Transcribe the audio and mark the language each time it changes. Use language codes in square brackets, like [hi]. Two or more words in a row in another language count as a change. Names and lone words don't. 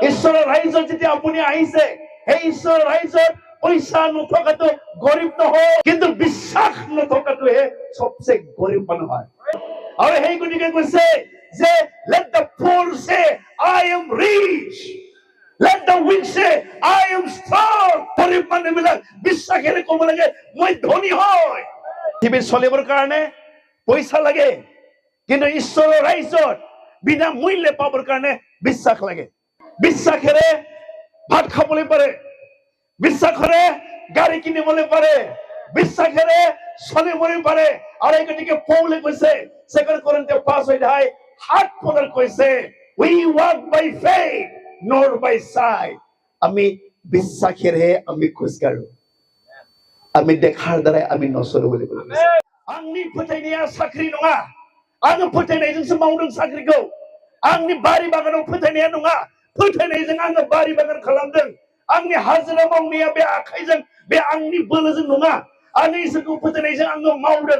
[as] ঈশ্বৰৰ ৰাজ্যত যেতিয়া আপুনি আহিছে সেই ঈশ্বৰৰ ৰাজ্যত পইচা নথকাটো গৰীব নহয়, কিন্তু বিশ্বাস নথকাটোহে সবচেয়ে গৰীব মানুহ হয়। আৰু সেই গতিকে কৈছে যে [en] let the poor say I am rich, let the weak say I am strong। [as] গৰীব মানুহবিলাক বিশ্বাসেৰে ক'ব লাগে মই ধনী হয়। পৃথিৱীত চলিবৰ কাৰণে পইচা লাগে, কিন্তু ঈশ্বৰৰ ৰাজ্যত বিনা মূল্যে পাবৰ কাৰণে বিশ্বাস লাগে। বিশ্বাসেৰে ভাত খাবলৈ পাৰে, বিশ্বাসেৰে গাড়ী কিনিবলৈ পাৰে, বিশ্বাসেৰে চলিবলৈ পাৰে। আৰু এই গতিকে পৌলে কৈছে 2 Corinthians 5:7 কৈছে [en] we walk by faith not by sight। [as] আমি বিশ্বাসেৰে আমি খোজকাঢ়ো, আমি দেখাৰ দ্বাৰাই আমি নচলো বুলি কৈছে। [brx] आंनि फोथायनाया साख्रि नङा, आङो फोथायनायजोंसो मावदों साख्रिखौ। आंनि बारि बागानाव फोथायनाया नङा, फोथायनायजों आङो बारि बागान खालामदों। आंनि हाजिरा मावनाया बे आखाइजों, बे आंनि बोलोजों नङा, आंनि इसोरखौ फोथायनायजों आङो मावदों।